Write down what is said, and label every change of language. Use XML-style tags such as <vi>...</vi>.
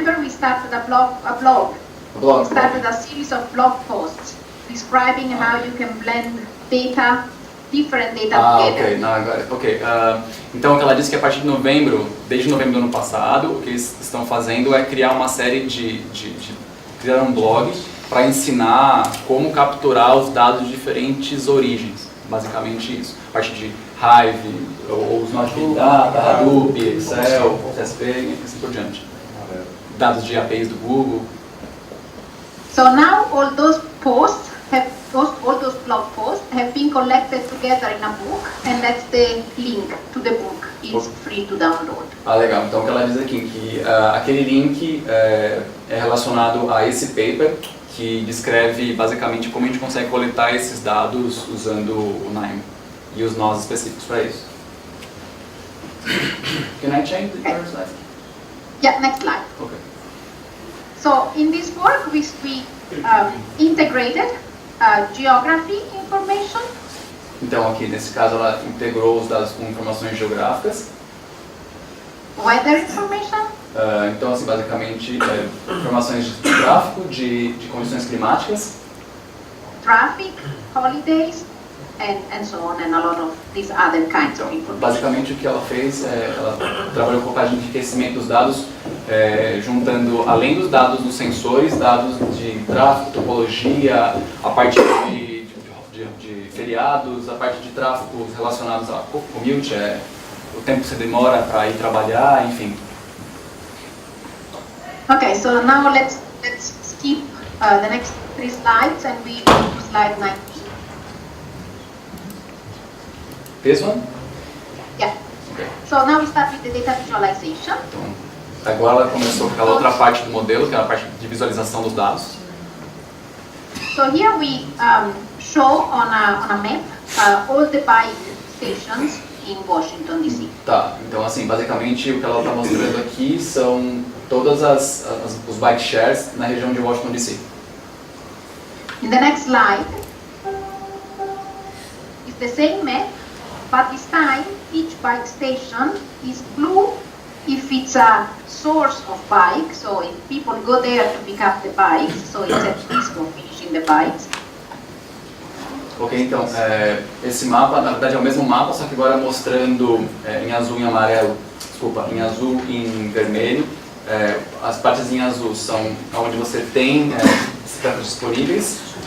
<en>November we started a blog. We started a series of blog posts describing how you can blend data, different data together.</en> <pt>Ok, não, agora, ok. Então, o que ela disse que a partir de novembro, desde novembro do ano passado, o que eles estão fazendo é criar uma série criar um blog para ensinar como capturar os dados de diferentes origens, basicamente isso. A partir de Hive, ou os nós de BigData, Hadoop, Excel, CSV e assim por diante. Dados de APIs do Google.</pt> <en>So now all those posts all those blog posts have been collected together in a book, and that's the link to the book. It's free to download.</en> <pt>Legal. Então o que ela diz aqui, que aquele link é relacionado a esse paper, que descreve basicamente como a gente consegue coletar esses dados usando o NIME e os nós específicos para isso.</pt> <en>Can I change the first slide? Yeah, next slide. Okay. So in this work we integrated geography information.</en> <pt>Então aqui nesse caso ela integrou os dados com informações geográficas.</pt> <en>Weather information.</en> <pt>Então assim basicamente informações de tráfego, de condições climáticas.</pt> <en>Traffic, holidays, and so on, and a lot of these other kinds of information.</en> <pt>Basicamente o que ela fez, ela trabalhou com a parte de enriquecimento dos dados, juntando, além dos dados dos sensores, dados de tráfego, topologia, a parte de feriados, a parte de tráfego relacionados a commute, o tempo que você demora para ir trabalhar, enfim.</pt> <en>Okay, so now let's skip the next 3 slides and we go to slide 19. This one? Yeah. Okay. So now we start with the data visualization.</en> <pt>Então, agora ela começou com aquela outra parte do modelo, que é a parte de visualização dos dados.</pt> <en>So here we show on a map all the bike stations in Washington DC.</en> <pt>Tá, então assim, basicamente o que ela está mostrando aqui são todas os bike shares na região de Washington DC.</pt> <en>In the next slide, it's the same map, but this time each bike station is blue if it's a source of bike, so if people go there to pick up the bikes, so it's at risk of finishing the bikes.</en> <pt>Ok, então esse mapa na verdade é o mesmo mapa, só que agora mostrando em azul e em amarelo, desculpa, em azul e em vermelho. As partes em azul são onde você tem esses dados disponíveis.</pt>